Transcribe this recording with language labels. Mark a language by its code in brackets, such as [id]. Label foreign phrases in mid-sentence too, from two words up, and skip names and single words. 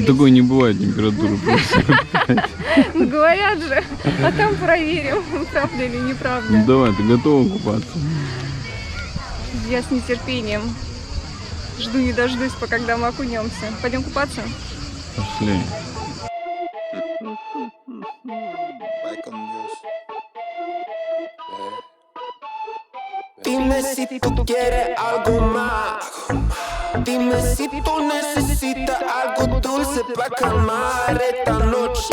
[ru] Да такой не бывает температуры плюс 45. Ну говорят же. А там проверим, правда или неправда. Давай, ты готова купаться? Я с нетерпением жду не дождусь, когда мы окунемся. Пойдем купаться? Пошли. [es] Dime si tú quieres algo más. Dime si tú necesitas algo dulce para calmar esta noche.